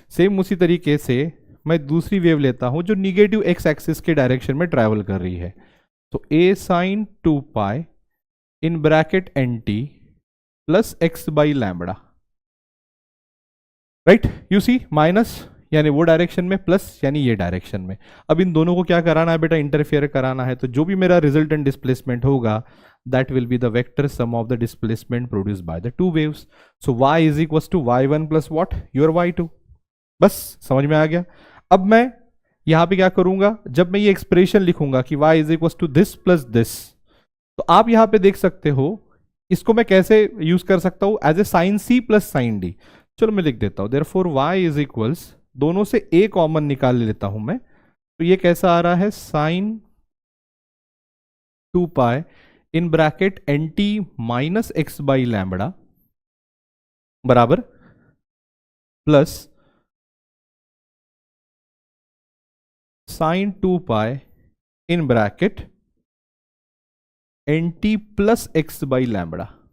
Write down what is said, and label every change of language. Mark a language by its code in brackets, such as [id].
[hi] Same उसी तरीके से मैं दूसरी वेव लेता हूं जो निगेटिव एक्स एक्सिस के डायरेक्शन में ट्रैवल कर रही है। तो a sign 2 pi in bracket nt plus x by lambda, right, you see, minus यानी वो डायरेक्शन में, प्लस यानी ये डायरेक्शन में। अब इन दोनों को क्या कराना है बेटा, इंटरफेयर कराना है। तो जो भी मेरा रिजल्टेंट डिस्प्लेसमेंट होगा [en] that will be the vector sum of the displacement produced by the two waves. So y is equals to y1 plus what, your y2। [hi] बस समझ में आ गया। अब मैं यहां पे क्या करूंगा, जब मैं ये एक्सप्रेशन लिखूंगा कि [en] y is equals to this plus this, [hi] तो आप यहां पे देख सकते हो इसको मैं कैसे यूज कर सकता हूं, [en] As a sign c plus sign d। [hi] चलो मैं लिख देता हूं, [en] therefore y is equals, [hi] दोनों से a कॉमन निकाल लेता हूं मैं, तो ये कैसा आ रहा है, sign 2 pi in bracket nt minus x by lambda बराबर plus sign 2 pi in bracket nt plus x by lambda.